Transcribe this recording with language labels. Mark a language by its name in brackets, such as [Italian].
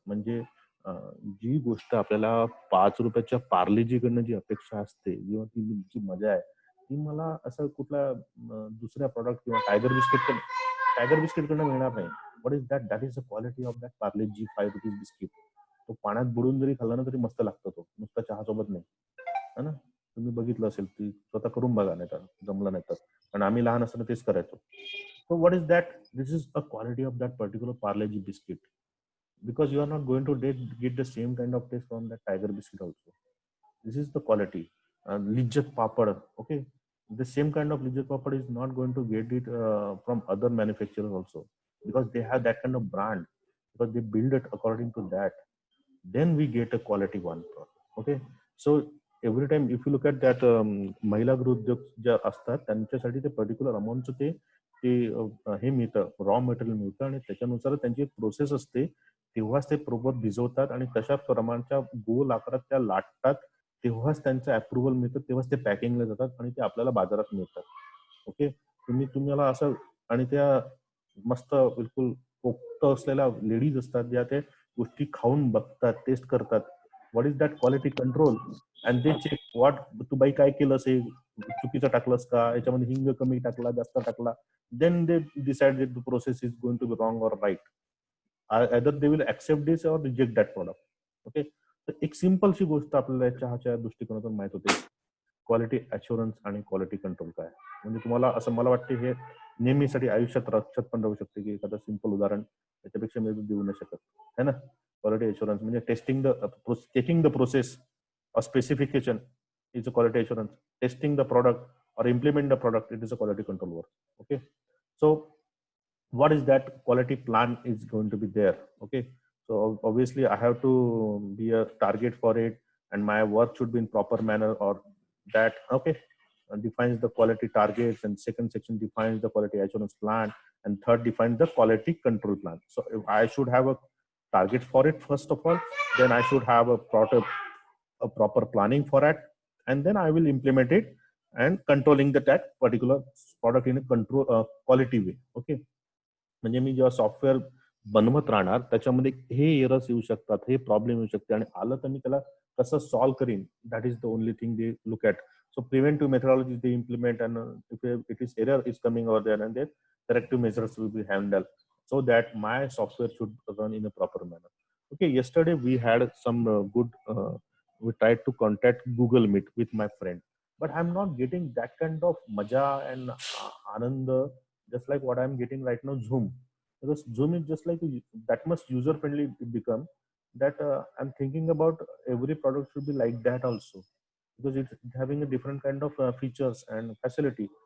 [Marathi] म्हणजे जी गोष्ट आपल्याला 5 रुपयाच्या पार्लेजी कडनं जी अपेक्षा असते किंवा ती जी मजा आहे, ती मला असं कुठल्या दुसऱ्या प्रॉडक्ट किंवा टायगर बिस्किट कडनं मिळणार नाही. [English] What is that? That is the quality of that Parle G 5 rupees biscuit. [Marathi] तो पाण्यात बुडून जरी खाल्ला ना तरी मस्त लागतो, तो नुसता चहा सोबत नाही, है ना? तुम्ही बघितलं असेल, ती स्वतः करून बघा, नाही तर जमलं नाही तर. पण आम्ही लहान असताना तेच करायचो. [English] So what is that? This is a quality of that particular Parle-G biscuit, because you are not going to get the same kind of taste from that Tiger biscuit also. This is the quality. Lijjat Papad, okay, the same kind of Lijjat Papad is not going to get it from other manufacturers also, because they have that kind of brand, because they build it according to that. Then we get a quality one. Okay, so every time if you look at that [Marathi] महिला गृहोद्योग ज्या असतात त्यांच्यासाठी ते particular अमाऊंटचं ते हे मिळतं, raw material मिळतं, आणि त्याच्यानुसार त्यांची एक प्रोसेस असते. तेव्हाच ते प्रॉपर भिजवतात आणि तशा प्रमाणच्या गोल आकारात त्या लाटतात, तेव्हाच त्यांचं अप्रुव्हल मिळतं, तेव्हाच ते पॅकिंगला जातात आणि ते आपल्याला बाजारात मिळतात. ओके, तुम्हाला असं, आणि त्या मस्त बिलकुल पोक्त असलेल्या लेडीज असतात ज्या त्या गोष्टी खाऊन बघतात, टेस्ट करतात. [English] What is that quality control? And they check what, [Marathi] तू बाई काय केलं असेल, चुकीचं टाकलंस का, याच्यामध्ये हिंग कमी टाकला, जास्त टाकला. [English] Then they decide that the process is going to be wrong or right. Either they will accept this or reject that product. [Marathi] Okay, तर एक सिंपल शी गोष्ट आपल्याला चहाच्या दृष्टिकोनातून माहित होते, क्वालिटी अश्युरन्स आणि क्वालिटी कंट्रोल काय. म्हणजे तुम्हाला असं मला वाटते हे नेहमीसाठी आयुष्यात लक्षात पण राहू शकते, की एखादं सिंपल उदाहरण त्याच्यापेक्षा मी देऊ नाही शकत, है ना? [English] Quality assurance म्हणजे checking the process or specification is a quality assurance. Testing the product or implement the product, it is a quality control work. Okay, so what is that quality plan is going to be there? Okay, so obviously I have to be a target for it, and my work should be in proper manner, or that, okay, defines the quality targets, and second section defines the quality assurance plan, and third defines the quality control plan. So if I should have a target for it first of all, then I should have a proper planning for it, and then I will implement it and controlling that particular product in a control quality way. [Marathi] Okay, म्हणजे मी जेव्हा software बनवत राहणार त्याच्यामध्ये हे errors येऊ शकतात, हे problem येऊ शकते, आणि आलं तर मी त्याला कसं सॉल्व्ह करीन, [English] That is the only thing they look at. So preventive methodology they implement, and if it is error is coming over there, and then corrective measures will be handle, so that my software should run in a proper manner. Okay, yesterday we had some good we tried to contact Google Meet with my friend, but I'm not getting that kind of [Marathi] maja and ananda [English] just like what I'm getting right now Zoom, because Zoom is just like that much user friendly it become that I'm thinking about every product should be like that also, because it's having a different kind of features and facility.